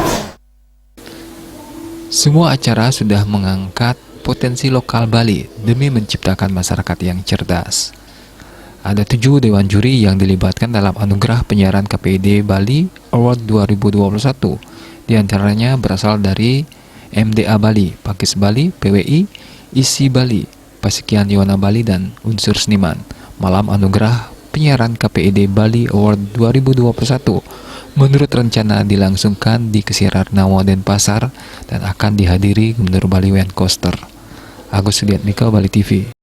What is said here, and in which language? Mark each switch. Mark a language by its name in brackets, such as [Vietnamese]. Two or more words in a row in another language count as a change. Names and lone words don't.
[Indonesian] Semua acara sudah mengangkat potensi lokal Bali demi menciptakan masyarakat yang cerdas. Ada 7 dewan juri yang dilibatkan dalam Anugerah Penyiaran KPID Bali Award 2021. Di antaranya berasal dari MDA Bali, Pakis Bali, PWI, ISI Bali, Pasikian Yona Bali, dan unsur seniman. Malam Anugerah Penyiaran KPID Bali Award 2021 menurut rencana dilangsungkan di Kesirar Nawa Denpasar dan akan dihadiri Gubernur Bali Wayne Koster. Agus Sudiatmiko, Bali TV.